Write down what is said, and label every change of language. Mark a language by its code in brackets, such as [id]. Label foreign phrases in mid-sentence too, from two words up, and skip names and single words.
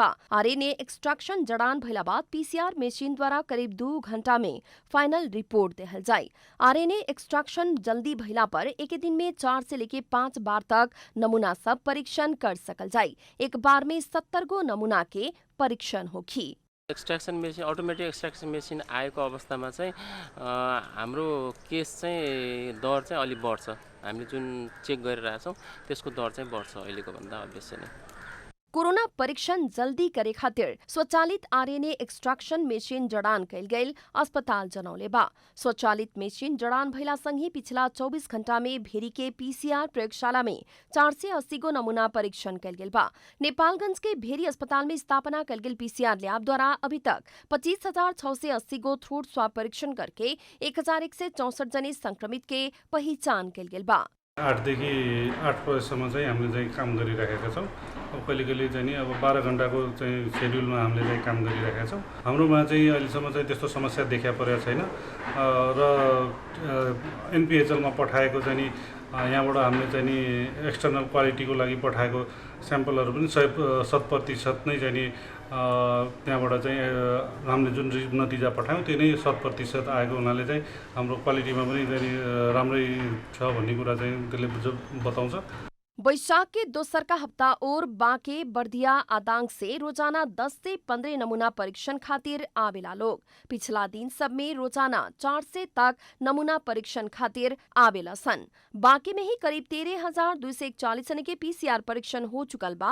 [en] RNA extraction [bho] जड़ान भइला बाद पीसीआर मशीन द्वारा करीब 2 घंटा में फाइनल रिपोर्ट देहल जाए। [en] RNA extraction [bho] जल्दी भइला पर एक दिन में 4 से लेके 5 बार तक नमूना सब परीक्षण कर सकल जाए। एक बार में 70 गो नमूना के परीक्षण होखी। [en] extraction machine automatic extraction machine [ne] आएको अवस्थामा चाहिँ हाम्रो केस चाहिँ दर चाहिँ अलि बढ्छ। हामीले जुन चेक गरिरहेछौँ त्यसको दर चाहिँ बढ्छ अहिलेको भन्दा अवश्य नै। [bho] कोरोना परीक्षण जल्दी करे खातिर स्वचालित [en] RNA extraction machine [bho] जड़ान कैल गईल अस्पताल जनौले बा। स्वचालित मशीन जड़ान भइला संगे पिछला 24 घंटा में भेरी के पीसीआर प्रयोगशाला में 480 गो नमूना परीक्षण कैल गेल बा। नेपालगंज के भेरी अस्पताल में स्थापना कैल गेल [en] PCR lab [bho] द्वारा अभी तक 25,680 गो [en] throat swab [bho] परीक्षण करके 1,164 जने संक्रमित के पहिचान कैल गेल बा। [ne] 8 देखि 8 बजेसम्म चाहिँ हामीले चाहिँ काम गरिरहेका छौँ। अब कहिले चाहिँ अब 12 घण्टाको चाहिँ शेड्युलमा हामीले चाहिँ काम गरिरहेका छौँ। हाम्रोमा चाहिँ अहिलेसम्म चाहिँ त्यस्तो समस्या देखा परेको छैन र एनपीएचएलमा पठाएको चाहिँ यहाँबाट हामीले चाहिँ [en] external qualityको [ne] लागि पठाएको स्याम्पलहरू पनि 100% नै चाहिँ त्यहाँबाट चाहिँ हामीले जुन नतिजा पठायौँ त्यो नै 100% आएको हुनाले चाहिँ हाम्रो क्वालिटीमा पनि चाहिँ राम्रै छ भन्ने कुरा चाहिँ त्यसले बताउँछ। [bho] वैशाख के दोसर का हफ्ता और बांके बर्दिया आदांग से रोजाना 10 से 15 नमूना परीक्षण खातिर आवेला लोग। पिछला दिन सब में रोजाना 4 से तक नमूना परीक्षण खातिर आवेला सन। बांके में ही करीब 13,241 जने के पीसीआर परीक्षण हो चुकल बा।